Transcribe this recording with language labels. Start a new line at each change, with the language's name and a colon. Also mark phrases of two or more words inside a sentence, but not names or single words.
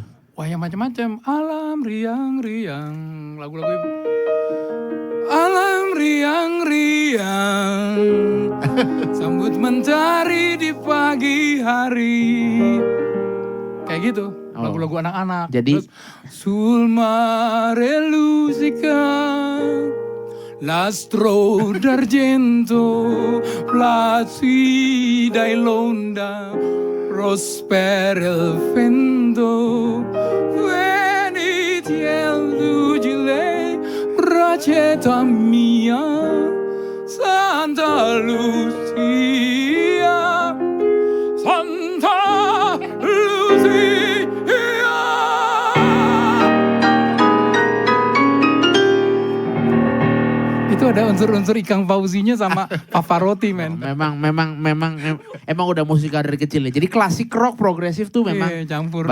Indonesian: Wah yang macam-macam. Alam riang-riang. Lagu-lagu itu. Alam riang-riang. Sambut mentari di pagi hari. Kayak gitu. Lagu-lagu anak-anak. Jadi terus,
Italian: sul mare lusica, l'astro d'argento, placida e l'onda, prospera il vento, veniti el dugile, bracetta mia, Santa Lucia, Santa Lucia.
Indonesian: Itu ada unsur-unsur Ikang Fauzinya sama Pavarotti, men. Emang udah musik dari kecil ya. Jadi klasik rock progresif tuh memang campur.